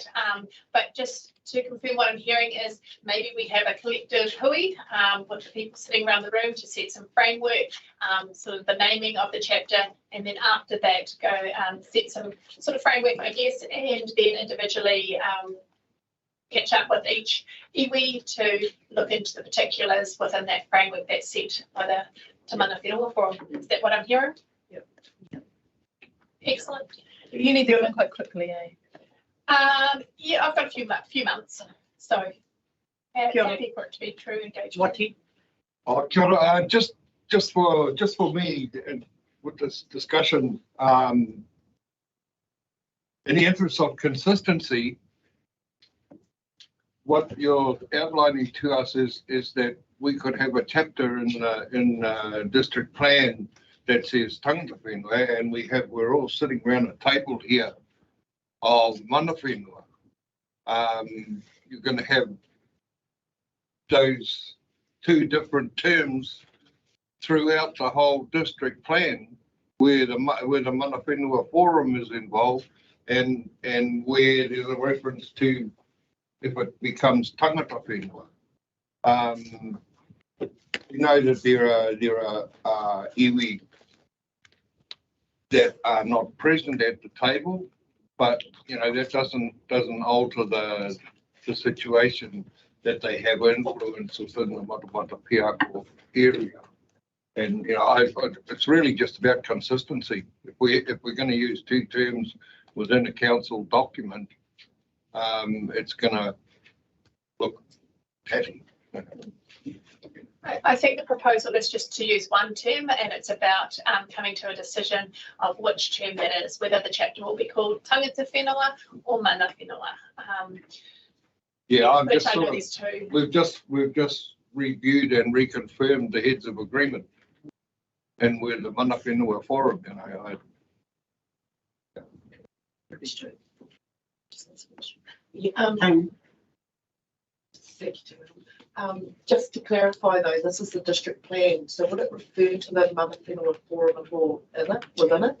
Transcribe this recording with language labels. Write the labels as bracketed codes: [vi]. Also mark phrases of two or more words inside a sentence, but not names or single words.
[en] But just to confirm, what I'm hearing is maybe we have a collective hui with the people sitting around the room to set some framework, sort of the naming of the chapter, and then after that go set some sort of framework, I guess, and then individually catch up with each iwi to look into the particulars within that framework that's set by the Te Manawhenua Forum. Is that what I'm hearing? Yep. Excellent. You need to go quite quickly, eh? Yeah, I've got a few months, so happy for it to be true engagement. [mi] Kia ora, [en] just for me with this discussion, in the interest of consistency, what you're outlining to us is that we could have a chapter in district plan that says [mi] tangata whenua, [en] and we're all sitting around a table here of Manawhenua. You're going to have those two different terms throughout the whole district plan, where the Manawhenua Forum is involved, and where there's a reference to if it becomes [mi] tangata whenua. [en] You know that there are iwi that are not present at the table, but you know that doesn't alter the situation that they have influence within the Matamata-Piako area. And you know, it's really just about consistency. If we're going to use two terms within a council document, it's going to look tatty. I think the proposal is just to use one term, and it's about coming to a decision of which term that is, whether the chapter will be called [mi] tangata whenua [en] or Manawhenua. Yeah, I'm which just I know sort these two. We've just reviewed and reconfirmed the heads of agreement, and we're the Manawhenua Forum, you know. Just to clarify though, this is the district plan, so would it refer to the Manawhenua Forum at all within it?